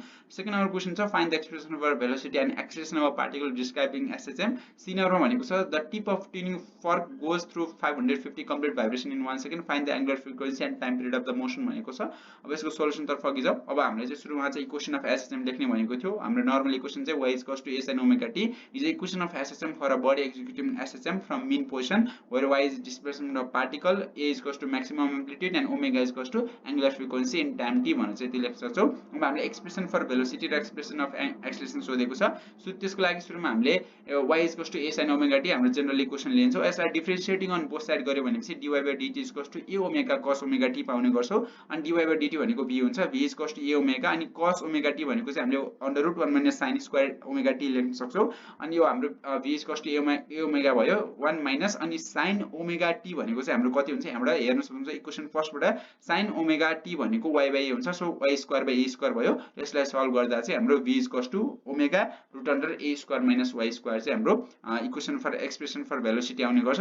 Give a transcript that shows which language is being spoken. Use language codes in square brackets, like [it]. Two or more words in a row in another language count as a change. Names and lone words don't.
[en] second number question छ find the expression for velocity and acceleration of a particle describing SHM. [ne] सी नम्बरमा भनेको छ [en] the tip of tuning fork goes through 550 complete vibration in 1 second. find the angular frequency and time period of the motion [ne] भनेको छ। अब यसको सोलुसन तर्फ अघि जाऊ। अब हामीले चाहिँ सुरुमा चाहिँ [en] equation of SHM [ne] लेख्ने भनेको थियो। हाम्रो नर्मल इक्वेसन चाहिँ [en] y = a sin omega t is a equation of SHM for a body executing SHM from mean position where y is displacement of particle, a is = maximum amplitude and omega is = angular frequency in time t [ne] भनेर चाहिँ त्यो लेख्न सक्छौ। अब हामीले [en] expression for velocity [ne] र [en] expression of acceleration [ne] सोधेको छ। सो त्यसको लागि सुरुमा हामीले y = a sin omega t हाम्रो [en] general equation [ne] लिन्छौ। यसलाई [en] differentiating on both side [ne] गर्यो भनेपछि dy/dt = a omega cos omega t पाउने गर्छौ। अनि dy/dt भनेको v हुन्छ, v = a omega अनि cos omega t भनेको चाहिँ हामीले √1 - [en] sin square omega t [ne] लेख्न सक्छौ। अनि यो हाम्रो v = a omega भयो 1 माइनस अनि sin ओमेगा t भनेको चाहिँ हाम्रो कति हुन्छ, यहाँबाट हेर्न सक्नुहुन्छ इक्वेसन फर्स्टबाट sin ओमेगा t भनेको y/a हुन्छ। सो y² भयो। यसलाई सल्भ गर्दा चाहिँ हाम्रो v = ओमेगा √a² - y² चाहिँ हाम्रो [en] equation for expression for velocity [ne] आउने गर्छ।